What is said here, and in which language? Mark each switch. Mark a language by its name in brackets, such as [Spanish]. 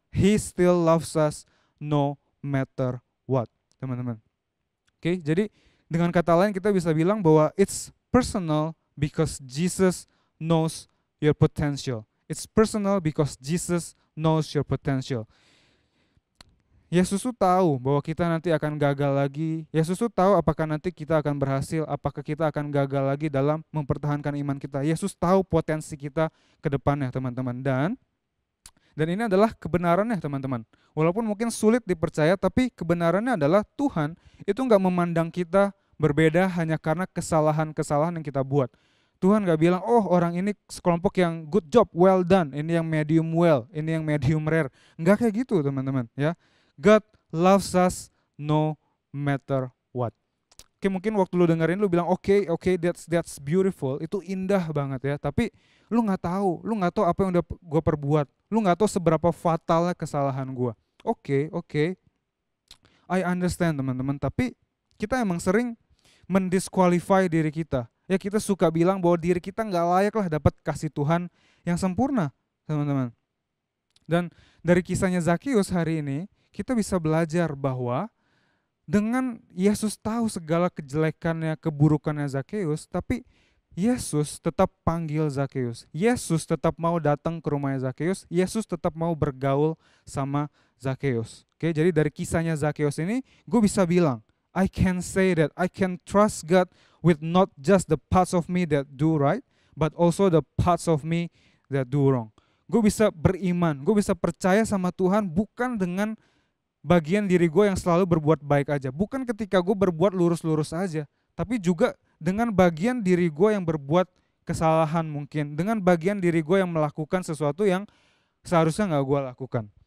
[English] He still loves us no matter what, [Indonesian] teman-teman. Oke, jadi dengan kata lain kita bisa bilang bahwa [English] it's personal because Jesus knows your potential. It's personal because Jesus knows your potential. [Indonesian] Yesus tuh tahu bahwa kita nanti akan gagal lagi. Yesus tuh tahu apakah nanti kita akan berhasil, apakah kita akan gagal lagi dalam mempertahankan iman kita. Yesus tahu potensi kita ke depannya, teman-teman. Dan ini adalah kebenarannya, teman-teman. Walaupun mungkin sulit dipercaya, tapi kebenarannya adalah Tuhan itu nggak memandang kita berbeda hanya karena kesalahan-kesalahan yang kita buat. Tuhan gak bilang, oh orang ini sekelompok yang [English] good job, well done, [Indonesian] ini yang [English] medium well, [Indonesian] ini yang [English] medium rare. [Indonesian] Nggak kayak gitu, teman-teman, ya. [English] God loves us no matter what. [Indonesian] Oke, mungkin waktu lu dengerin lu bilang oke, [English] that's beautiful, [Indonesian] itu indah banget ya. Tapi lu nggak tahu apa yang udah gue perbuat. Lu nggak tahu seberapa fatalnya kesalahan gue. [English] Oke, I understand, [Indonesian] teman-teman. Tapi kita emang sering mendisqualify diri kita. Ya, kita suka bilang bahwa diri kita nggak layak lah dapat kasih Tuhan yang sempurna, teman-teman. Dan dari kisahnya Zakius hari ini, kita bisa belajar bahwa dengan Yesus tahu segala kejelekannya, keburukannya Zakius, tapi Yesus tetap panggil Zakius. Yesus tetap mau datang ke rumahnya Zakius. Yesus tetap mau bergaul sama Zakius. Oke, jadi dari kisahnya Zakius ini, gue bisa bilang, [English] I can say that I can trust God with not just the parts of me that do right, but also the parts of me that do wrong. [Indonesian] Gue bisa beriman, gue bisa percaya sama Tuhan bukan dengan bagian diri gue yang selalu berbuat baik aja. Bukan ketika gue berbuat lurus-lurus aja, tapi juga dengan bagian diri gue yang berbuat kesalahan mungkin. Dengan bagian diri gue yang melakukan sesuatu yang seharusnya gak gue lakukan.